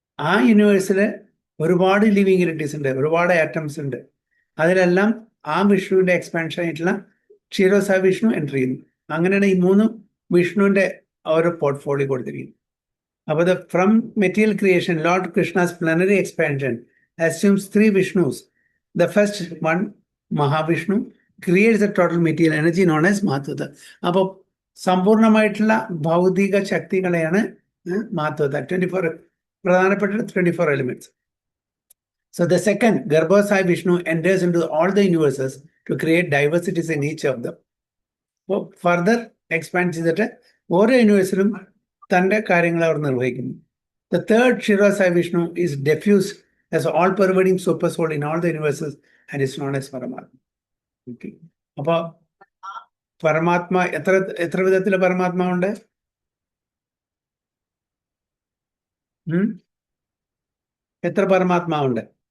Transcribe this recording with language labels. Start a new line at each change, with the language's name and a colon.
Malayalam: ആ യൂണിവേഴ്സിൽ ഒരുപാട് living entities ഉണ്ട്, ഒരുപാട് ആറ്റംസ് ഉണ്ട്. അതിലെല്ലാം ആ വിഷ്ണുവിന്റെ എക്സ്പാൻഷൻ ആയിട്ടുള്ള ക്ഷീരോസായ വിഷ്ണു എൻ്റർ ചെയ്യുന്നു. അങ്ങനെയാണ് ഈ 3 വിഷ്ണുവിന്റെ ഓരോ പോർട്ട്ഫോളിയോ കൊടുത്തിരിക്കുന്നത്.
English: അപ്പോൾ from material creation lord Krishna's plenary expansion assumes 3 Vishnus. The first one, Mahavishnu, creates the total material energy known as Mahatmata.
Malayalam: അപ്പോൾ സമ്പൂർണമായിട്ടുള്ള ഭൗതിക ശക്തികളെയാണ് മഹത്വത. 24 പ്രധാനപ്പെട്ട 24 elements.
English: So the second, Garbhosaya Vishnu enters into all the universes to create diversities in each of them. So further expands ചെയ്തിട്ട്
Malayalam: ഓരോ യൂണിവേഴ്സിലും തൻ്റെ കാര്യങ്ങൾ അവർ നിർവഹിക്കുന്നു. The third Shirasai Vishnu is diffused as all-pervading super soul in all the universes and is known as Paramatma. Okay. അപ്പൊ പരമാത്മ എത്ര വിധത്തിലെ പരമാത്മാവുണ്ട്? എത്ര പരമാത്മാവുണ്ട്?